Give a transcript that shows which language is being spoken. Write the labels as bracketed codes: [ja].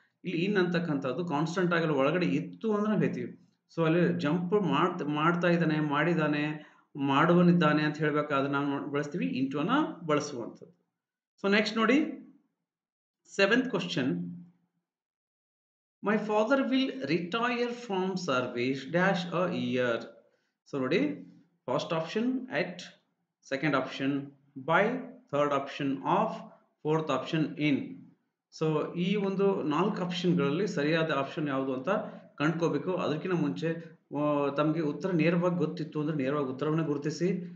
[kn] ಇಲ್ಲಿ ಇನ್ ಅಂತಕ್ಕಂಥದ್ದು ಕಾನ್ಸ್ಟೆಂಟ್ ಆಗಲ್ಲ, ಒಳಗಡೆ ಇತ್ತು ಅಂದ್ರೆ ನಾವು ಹೇಳ್ತೀವಿ. ಸೊ ಅಲ್ಲಿ ಜಂಪ್ ಮಾಡ್ತಾ ಇದ್ದಾನೆ, ಮಾಡಿದ್ದಾನೆ, ಮಾಡುವನಿದ್ದಾನೆ ಅಂತ ಹೇಳ್ಬೇಕಾದ್ರೆ ನಾವು ಬಳಸ್ತೀವಿ, ಇಂಟು ಅನ್ನ ಬಳಸುವಂಥದ್ದು. [en] So next ನೋಡಿ, 7th question. My father will retire from service dash a year. So ನೋಡಿ, first option at, second option by, third option ಆಫ್, fourth option ಇನ್. [kn] So ಈ ಒಂದು 4 ಆಪ್ಷನ್ಗಳಲ್ಲಿ ಸರಿಯಾದ ಆಪ್ಷನ್ ಯಾವುದು ಅಂತ ಕಂಡ್ಕೋಬೇಕು. ಅದಕ್ಕಿಂತ ಮುಂಚೆ ತಮಗೆ ಉತ್ತರ ನೇರವಾಗಿ ಗೊತ್ತಿತ್ತು ಅಂದ್ರೆ ನೇರವಾಗಿ ಉತ್ತರವನ್ನ ಗುರುತಿಸಿ.